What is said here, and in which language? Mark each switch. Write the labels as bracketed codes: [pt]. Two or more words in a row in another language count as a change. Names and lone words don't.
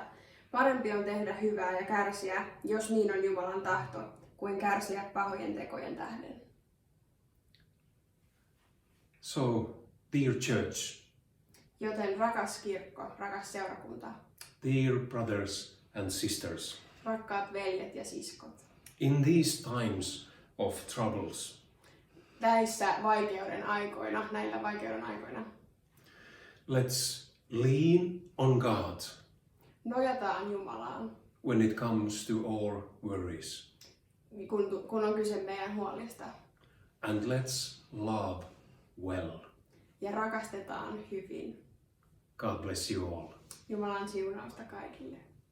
[fi] Parempi on tehdä hyvää ja kärsiä, jos niin on Jumalan tahto, kuin kärsiä pahojen tekojen tähden. [en] So, dear church, [fi] Joten rakas kirkko, rakas seurakunta, [en] dear brothers and sisters, [fi] rakkaat veljet ja siskot, [en] in these times of troubles, [fi] näissä vaikeuden aikoina, näillä vaikeuden aikoina, [en] let's lean on God [fi] nojataan Jumalaan, [en] when it comes to our worries. [fi] kun on kyse meidän huolista, [en] And let's love well. [fi] ja rakastetaan hyvin. [en] God bless you all. [fi] Jumalan siunausta kaikille.